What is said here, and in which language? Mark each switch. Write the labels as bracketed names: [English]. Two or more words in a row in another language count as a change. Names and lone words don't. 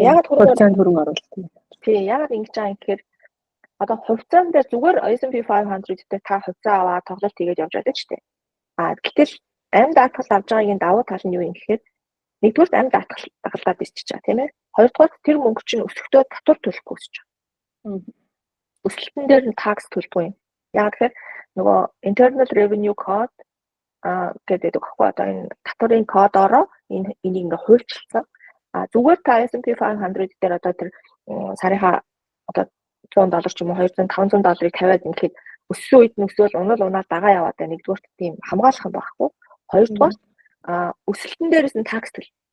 [Mongolian] Ягаад хөрөнгө оруулалт юм? Тий, ягаад ингэж байгаа юм гэхээр одоо хувьцаан дээр зүгээр S&P 500 дээр та хувьцаа аваад тоглолт хийгээд явж байдаг ч тийм. Гэтэл амь даатгал авж байгаагийн давуу тал нь юу юм гэхээр нэгдүгээр амь даатгалаад исчиж байгаа тийм ээ. Хоёрдугаар тэр мөнгө чинь өсөхдөө татвар төлөхгүй өсөж байгаа. Өсөлтөн дээр нь такс төлдөг юм. Яг тэгэхээр нөгөө [English] internal revenue code [Mongolian] гэдэг багхгүй одоо энэ татварын кодороо энийг ингээ хуульчилсан. Зүгээр та S&P 500 дээр одоо тэр сарынхаа одоо $100 ч юм уу $200-500 тавиад ингээд өссөн үед нь өсөөл унаа дагаа яваад байна. Нэгдүгээр тийм хамгаалах юм байхгүй. Хоёрдугаар өсөлтөн дээрээс нь такс төлөв.